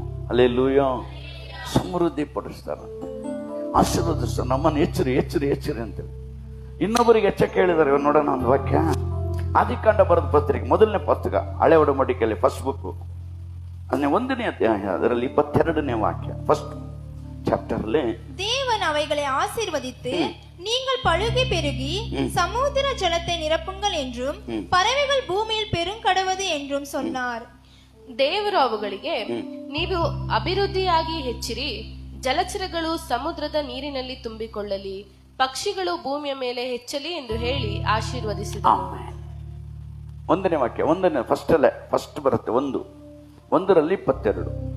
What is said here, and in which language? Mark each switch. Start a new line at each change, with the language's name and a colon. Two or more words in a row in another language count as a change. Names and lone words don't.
Kannada: ಹಲ್ಲೆಲೂಯಾ. ಸಮೃದ್ಧಿ ಪಡಿಸ್ತಾರ, ಆಶೀರ್ವದಿಸ್ತಾರ. ನಮ್ಮನ್ನು ಎಚ್ಚರಿ ಅಂತೇಳಿ ಇನ್ನೊಬ್ಬರಿಗೆ ಹೆಚ್ಚ ಕೇಳಿದಾರೆ. ನೋಡೋಣ ಒಂದು ವಾಕ್ಯ, ಆದಿಕಾಂಡ ಬರೆದ ಪತ್ರಿಕೆ ಮೊದಲನೇ ಪುಸ್ತಕ, ಹಳೆ ಒಡಂಬಡಿಕೆಯಲ್ಲಿ
English: first book,
Kannada: ಅದನ್ನೇ 1ನೇ ಅಧ್ಯಾಯ, ಅದರಲ್ಲಿ 22ನೇ ವಾಕ್ಯ,
English: first chapter
Kannada: ಅಲ್ಲಿ,
Tamil: தேவன் அவைகளை ஆசீர்வதித்து நீங்கள் பழுகி பெருகி சமுத்திர ஜலத்தை நிரப்புங்கள் என்றும் பறவைகள் பூமியில் பெருங்கடவது என்றும் சொன்னார்.
Kannada: ದೇವರು ಅವುಗಳಿಗೆ, ನೀವು ಅಭಿವೃದ್ಧಿಯಾಗಿ ಹೆಚ್ಚಿರಿ, ಜಲಚರಗಳು ಸಮುದ್ರದ ನೀರಿನಲ್ಲಿ ತುಂಬಿಕೊಳ್ಳಲಿ, ಪಕ್ಷಿಗಳು ಭೂಮಿಯ ಮೇಲೆ ಹೆಚ್ಚಲಿ ಎಂದು ಹೇಳಿ ಆಶೀರ್ವದಿಸಿದನು. 1ನೇ ವಾಕ್ಯ, 1ನೇ ಫಸ್ಟ್ ಅಲ್ಲೇ, ಫಸ್ಟ್ ಬರುತ್ತೆ 1ರಲ್ಲಿ 22.